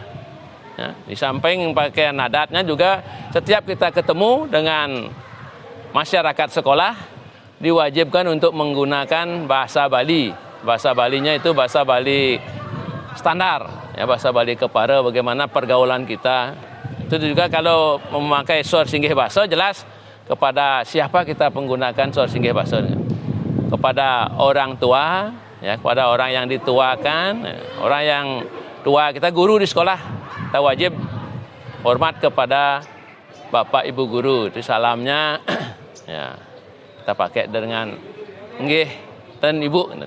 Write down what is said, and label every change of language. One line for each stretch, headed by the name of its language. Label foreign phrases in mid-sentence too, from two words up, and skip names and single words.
Indonesian: Ya, di samping pakaian adatnya juga setiap kita ketemu dengan masyarakat sekolah diwajibkan untuk menggunakan bahasa Bali. Bahasa Balinya itu bahasa Bali standar, ya bahasa Bali Kepara, bagaimana pergaulan kita. Itu juga kalau memakai
Balinese: sor singgih basa
Indonesian: jelas kepada siapa kita menggunakan
Balinese: sor singgih basa.
Indonesian: Kepada orang tua, ya, kepada orang yang dituakan, orang yang tua, kita guru di sekolah, kita wajib hormat kepada Bapak Ibu guru. Itu salamnya ya, kita pakai dengan nggih dan Ibu.